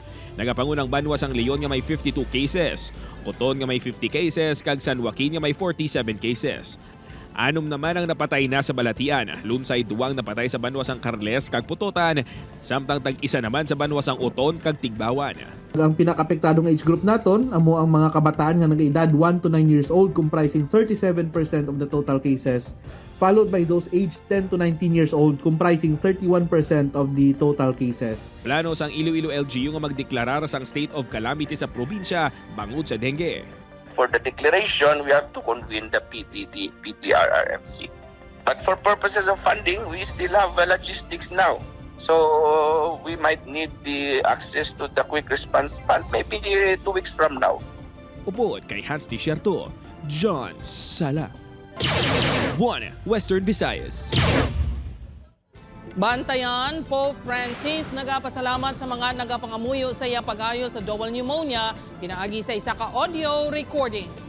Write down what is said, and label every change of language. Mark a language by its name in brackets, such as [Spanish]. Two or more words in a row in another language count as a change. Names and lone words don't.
[Hiligaynon] Nagapangunang Banwa sang Leon nga may 52 cases, Coton nga may 50 cases, kag San Joaquin nga may 47 cases. 6 naman ang napatay na sa balatian. Lunsay 2 napatay sa Banwa sang Carles kag Putotan, samtang tag-isa naman sa Banwa sang Oton kag Tigbawan. Ang pinakapektadong age group naton amo ang mga kabataan nga nag-edad [English] 1 to 9 years old comprising 37% of the total cases, followed by those aged 10 to 19 years old comprising 31% of the total cases. [Hiligaynon] Plano sang Iloilo LGU nga magdeklarar sang [English] state of calamity [Hiligaynon] sa probinsya bangod sa dengue. [English] For the declaration, we have to convene the PTRRMC. But for purposes of funding, we still have logistics now. So we might need the access to the quick response fund maybe 2 weeks from now. [Hiligaynon] Upod kay Hans Desierto, John Sala. 1 Western Visayas. Bantayan, Pope Francis nagapasalamat sa mga nagapangamuyo sa iya pag-ayo sa double pneumonia, pinaagi sa isa ka audio recording.